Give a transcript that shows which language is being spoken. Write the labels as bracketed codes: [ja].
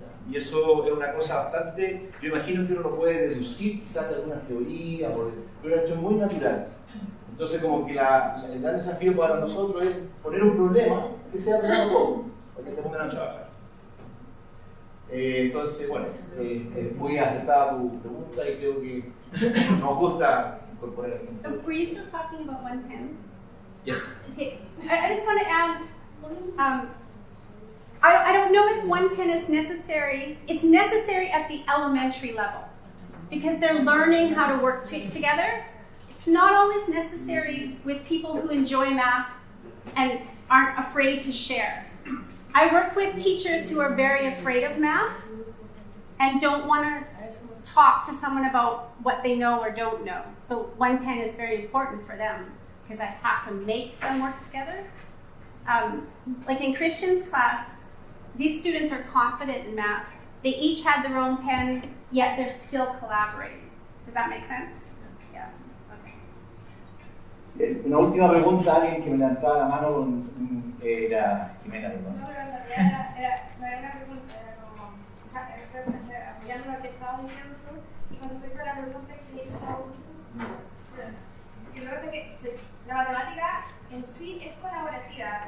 [es] Y eso es una cosa bastante, yo imagino que uno lo puede deducir quizás de algunas teorías, pero esto es muy natural. Entonces, como que el gran desafío para nosotros es poner un problema que sea para todo, para que se pongan a trabajar. Entonces, bueno, es muy acertada tu pregunta y creo que nos gusta incorporar el ejemplo. [en] Were you still talking about one pen? Yes. Okay, I just want to add, I don't know if one pen is necessary. It's necessary at the elementary level because they're learning how to work together. It's not always necessary with people who enjoy math and aren't afraid to share. I work with teachers who are very afraid of math and don't want to talk to someone about what they know or don't know. So one pen is very important for them because I have to make them work together. Like in Christian's class, these students are confident in math. They each had their own pen, yet they're still collaborating. Does that make sense? Yeah. Okay. [es] Una última pregunta, alguien que me levantaba la mano era Jimena, perdón. No, pero en realidad no era una pregunta, era como, apoyando lo que estabas diciendo tú, y con respecto a la pregunta que hizo, y lo que pasa es que la matemática en sí es colaborativa.